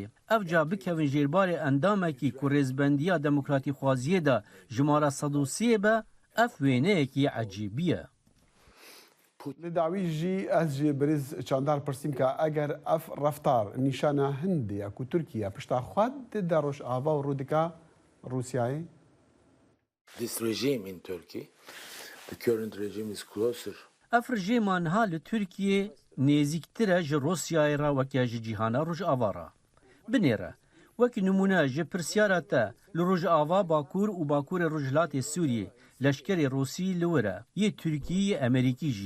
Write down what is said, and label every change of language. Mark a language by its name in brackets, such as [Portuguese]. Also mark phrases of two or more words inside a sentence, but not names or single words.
[Kurdish] Ev ca bikevin jêrbarê endamekî ku rêzbendiya demokratî xwaziyê de ji mara 130 be, ev wêneyekî ecêbî ye. Li dawî jî ez jê birêz çandar pirsîm ka eger ev reftar nîşana Hindê ye ku Tirkiye pişta xwe dide rojava û rûdika Rusyayê? [English] This regime in Turkey, the current regime is closer. [Kurdish] Ev rejêma niha li Tirkiyê nêzîktir e ji Rusyayê re weke ji cîhana rojava re. Binêre, wekî nimûne ji pirsyara te li Rojava Bakur û Bakurê Rojhilatê Sûriyê leşkerê Rûsî li wir e, yê Tirkiyeyê Amerîkî jî.